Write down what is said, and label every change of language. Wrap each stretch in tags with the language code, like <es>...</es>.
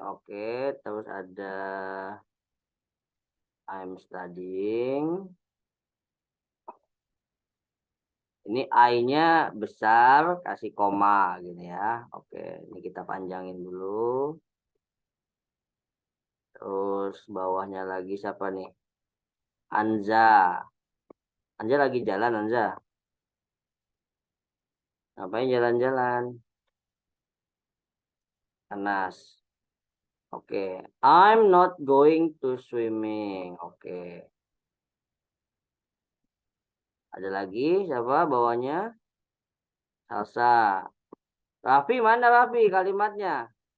<id>Oke, terus ada</id> <en>I'm studying.</en> <id>Ini I-nya besar, kasih koma gitu ya. Oke, ini kita panjangin dulu. Terus bawahnya lagi siapa nih? Anza. Anza lagi jalan, Anza. Ngapain jalan-jalan? Panas. Oke.</id> <en>I'm not going to swimming.</en> <id>Oke. Ada lagi siapa bawahnya? Salsa. Raffi, mana Raffi kalimatnya?</id>